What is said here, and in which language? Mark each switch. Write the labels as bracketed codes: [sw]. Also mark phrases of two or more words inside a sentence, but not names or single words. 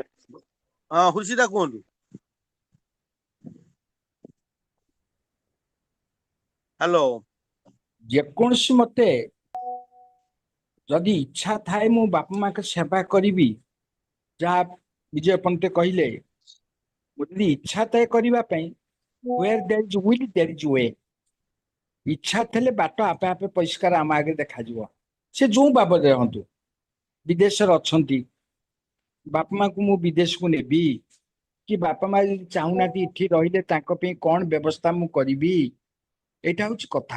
[or] ହଁ ହୁସିଦା କୁହନ୍ତୁ। ହ୍ୟାଲୋ। ଯେକୌଣସି ମତେ ଯଦି ଇଚ୍ଛା ଥାଏ ମୁଁ ବାପା ମାଙ୍କ ସେବା କରିବି, ଯାହା ବିଜୟ ପନ୍ତେ କହିଲେ, ଯଦି ଇଚ୍ଛା ଥାଏ କରିବା ପାଇଁ, [en] where there is will there is way। [or] ଇଚ୍ଛା ଥିଲେ ବାଟ ଆପେ ଆପେ ପରିଷ୍କାର ଆମ ଆଗରେ ଦେଖାଯିବ। ସେ ଯୋଉ ବାବଦରେ ରହନ୍ତୁ, ବିଦେଶରେ ଅଛନ୍ତି, ବାପା ମାଙ୍କୁ ମୁଁ ବିଦେଶକୁ ନେବି, କି ବାପା ମା ଯଦି ଚାହୁଁନାହାନ୍ତି ଏଠି ରହିଲେ ତାଙ୍କ ପାଇଁ କଣ ବ୍ୟବସ୍ଥା ମୁଁ କରିବି, ଏଇଟା ହଉଛି କଥା।